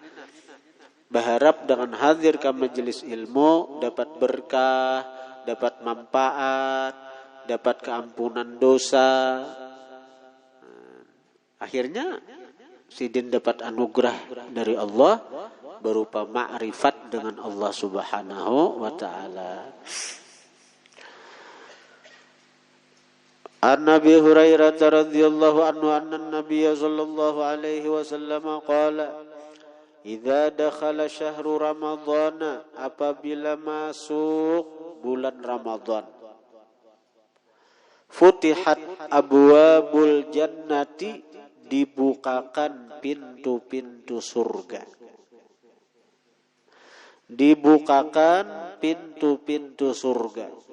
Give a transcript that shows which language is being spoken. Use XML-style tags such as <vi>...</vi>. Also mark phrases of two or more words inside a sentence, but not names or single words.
<id>Berharap dengan hadir ke majelis ilmu dapat berkah, dapat manfaat, dapat keampunan dosa. Akhirnya Sidin dapat anugerah dari Allah berupa ma'rifat dengan Allah</id> <ar>سبحانه وتعالى. عن أبي هريرة رضي الله عنه أن النبي صلى الله عليه وسلم قال إذا دخل شهر رمضان,</ar> <id>apabila masuk bulan Ramadan,</id> <ar>فتحت أبواب الجنة,</ar> <id>dibukakan pintu-pintu surga. Dibukakan pintu-pintu surga.</id>